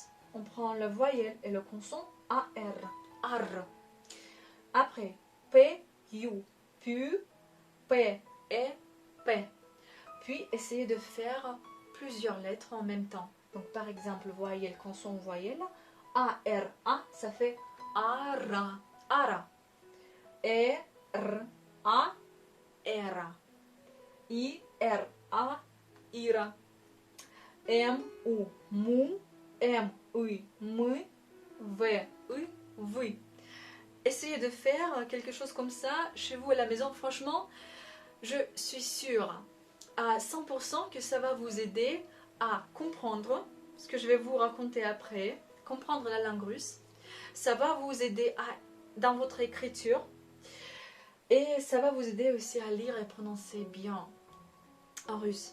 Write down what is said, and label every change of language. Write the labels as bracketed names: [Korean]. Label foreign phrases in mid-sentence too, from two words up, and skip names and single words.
[French] On prend la voyelle et le consonne A-R, ar. Après, P, U, pu, P, E, P. Puis essayez de faire plusieurs lettres en même temps. Donc par exemple, voyelle, consonne, voyelle. A-R-A, ça fait ara, ara. E-R-A, era. I-R-A, ira. M-U, mu. M-U, mu. V-U, vu. Essayez de faire quelque chose comme ça chez vous à la maison. Franchement, je suis sûre à 100% que ça va vous aider à comprendre ce que je vais vous raconter après, comprendre la langue russe. Ça va vous aider dans votre écriture et ça va vous aider aussi à lire et prononcer bien en russe.